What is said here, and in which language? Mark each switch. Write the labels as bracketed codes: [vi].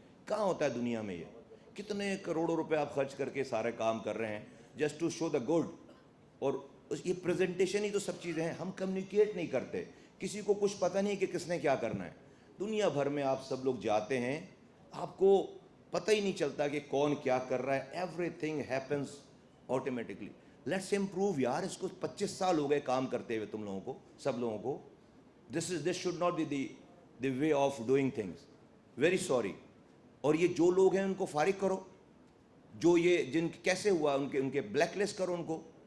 [ur] کہاں ہوتا ہے دنیا میں یہ؟ کتنے کروڑوں روپے آپ خرچ کر کے سارے کام کر رہے ہیں [en] Just to show the good. [ur] اور یہ پریزنٹیشن ہی تو سب چیزیں ہیں. ہم کمیونیکیٹ نہیں کرتے، کسی کو کچھ پتہ نہیں کہ کس نے کیا کرنا ہے. دنیا بھر میں آپ سب لوگ جاتے ہیں، آپ کو پتہ ہی نہیں چلتا کہ کون کیا کر رہا ہے. [en] Everything happens automatically. Let's improve یار. [ur] اس کو 25 سال ہو گئے کام کرتے ہوئے تم لوگوں کو، سب لوگوں کو. [en] This should not be the way of doing things. Very sorry. [ur] اور یہ جو لوگ ہیں ان کو فارغ کرو، جو یہ جن کیسے ہوا ان کے بلیک لسٹ کرو ان کو.